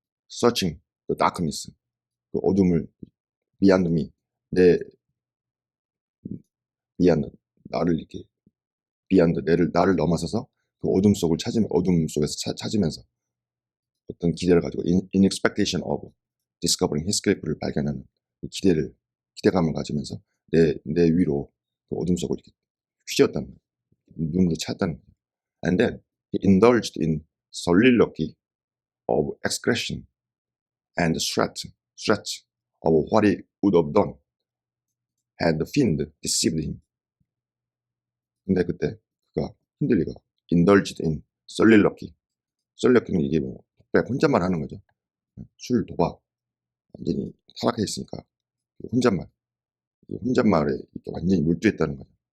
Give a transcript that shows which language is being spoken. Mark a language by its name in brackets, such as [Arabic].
[English] Searching the darkness, [Korean] 그 어둠을 [English] beyond me, [Korean] 내 beyond 나를 이렇게 beyond 나를 넘어서서 그 어둠 속에서 찾으면서 어떤 기대를 가지고 [English] in expectation of discovering [Korean] Heathcliff를 발견하는 그 기대감을 가지면서 내 위로 그 어둠 속을 이렇게 휘저었다는 거예요. 눈으로 찾았다는 거예요. [English] And then he indulged in soliloquy of excretion and threats of what he would have done had the fiend deceived him. [Korean] 근데 그때 그가 흔들리가 [English] indulged in soliloquy. [Korean] soliloquy는 이게 뭐 독백 혼잣말 하는 거죠. 술 도박 완전히 타락해 있으니까 혼잣말, 혼잣말에 이렇게 완전히 몰두했다는 거죠.